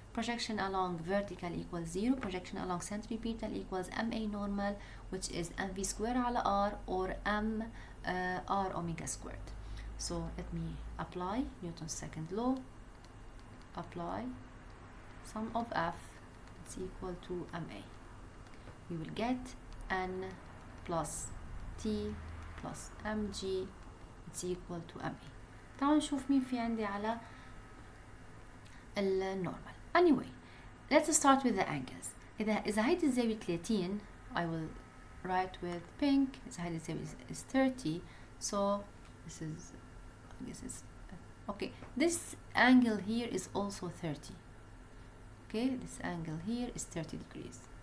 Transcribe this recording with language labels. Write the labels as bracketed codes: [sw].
[en] Projection along vertical equals 0. Projection along centripetal equals ma normal, which is mv square على r or m r omega squared. So let me apply Newton's second law. Apply sum of F is equal to ma. We will get n plus t plus mg it's equal to ma. [ar] تعالوا نشوف مين في عندي على النورمال. [en] anyway let's start with the angles. [ar] إذا هيدي الزاوية [en] 30 I will write with pink. [ar] إذا هيدي الزاوية [en] is 30 so this is I guess it's okay. This angle here is also 30. Okay, this angle here is 30 degrees.